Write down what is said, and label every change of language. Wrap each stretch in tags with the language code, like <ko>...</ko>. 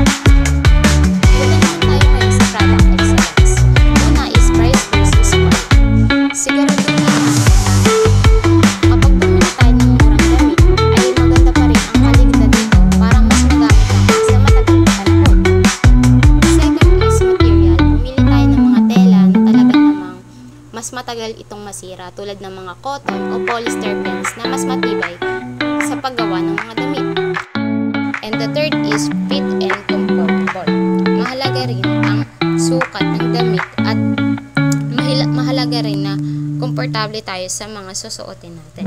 <tl>Dito naman tayo ngayon sa product excellence.</tl> <en>Una is price versus quality.</en> <tl>Siguraduhin natin na kapag bumili tayo ng murang damit, ay maganda pa rin ang kalidad nito para mas magamit natin sa matagal na panahon.</tl> <en>Second is material.</en> <tl>Pumili tayo ng mga tela na talagang namang mas matagal itong masira tulad ng mga cotton o polyester blends na mas matibay sa paggawa ng mga damit.</tl> <en>And the third is fit and comfortable.</en> <tl>Mahalaga rin ang sukat ng damit at mahalaga rin na komportable tayo sa mga susuotin natin.</tl>